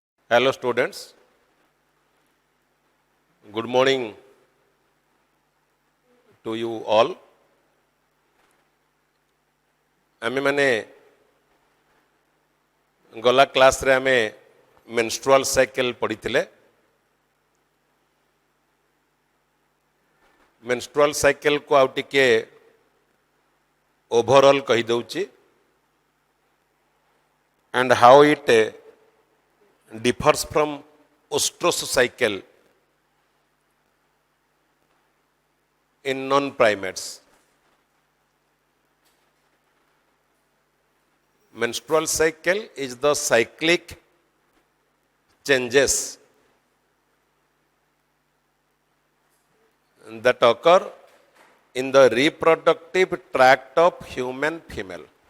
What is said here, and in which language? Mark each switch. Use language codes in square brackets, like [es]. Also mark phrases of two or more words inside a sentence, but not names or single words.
[en] Hello students, good morning to you all. [or] ଆମେ ମାନେ ଗଲା କ୍ଲାସ ରେ ଆମେ [en] menstrual cycle [or] ପଢ଼ି ଥିଲେ। [en] menstrual cycle [or] କୁ ଆଉ ଟିକେ ଓଭରଅଲ କହି ଦଉଛି [en] and how it differs from ostrus cycle in non-primates. Menstrual cycle is the cyclic changes that occur in the reproductive tract of human female.